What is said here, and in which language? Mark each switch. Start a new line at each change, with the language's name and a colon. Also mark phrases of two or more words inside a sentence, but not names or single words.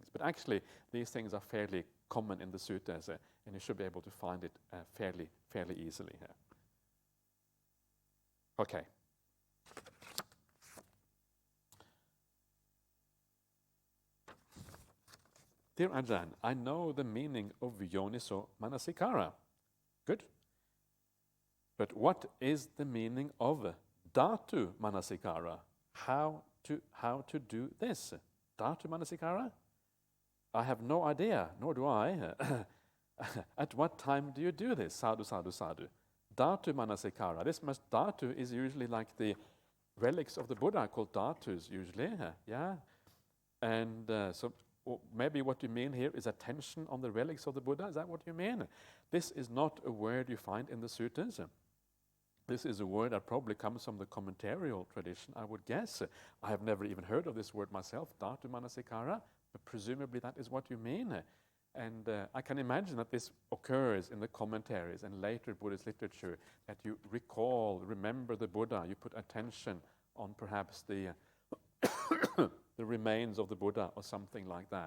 English: But actually, these things are fairly common in the suttas, and you should be able to find it fairly easily here. Okay. Dear Ajahn, I know the meaning of
Pali: yoniso manasikara.
English: Good. But what is the meaning of
Pali: dhatu manasikara?
English: How to do this?
Pali: Dhatu manasikara?
English: I have no idea, nor do I. At what time do you do this?
Pali: Sadhu, sadhu, sadhu. Dhatu manasikara.
English: Dhatu is usually like the relics of the Buddha, called dhatus usually. Yeah. And so maybe what you mean here is attention on the relics of the Buddha. Is that what you mean? This is not a word you find in the suttas. This is a word that probably comes from the commentarial tradition, I would guess. I have never even heard of this word myself,
Pali: dhatu manasikara,
English: but presumably that is what you mean. And I can imagine that this occurs in the commentaries and later Buddhist literature, that you remember the Buddha, you put attention on perhaps the the remains of the Buddha or something like that.